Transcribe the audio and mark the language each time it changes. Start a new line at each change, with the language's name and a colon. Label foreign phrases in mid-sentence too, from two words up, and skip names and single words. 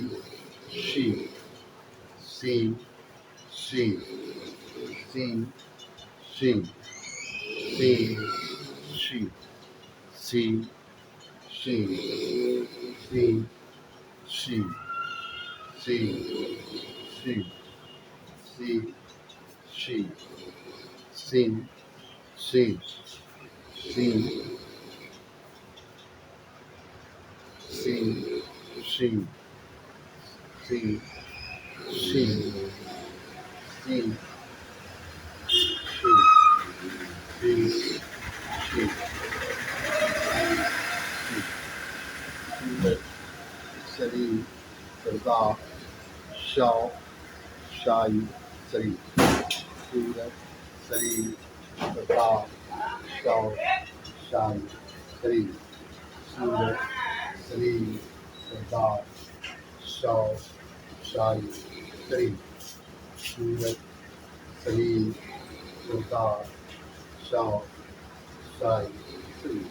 Urdu: شین، سین شین، سین شین، سین شین، سین شین، سین شین، سین شین، سین شین، سین شین، سین سین شین، سین شین، سین شین، سین شین، سورج، سلیم، سردار، شاہ، شاہی، شریف، سورج، سلیم، سردار، شاہ، شاہی، شریف، سورج، سلیم، سردار، شاہ، شاہی، شریف، سورج، سلیم، سردار، شاہ، شاہی، شریف۔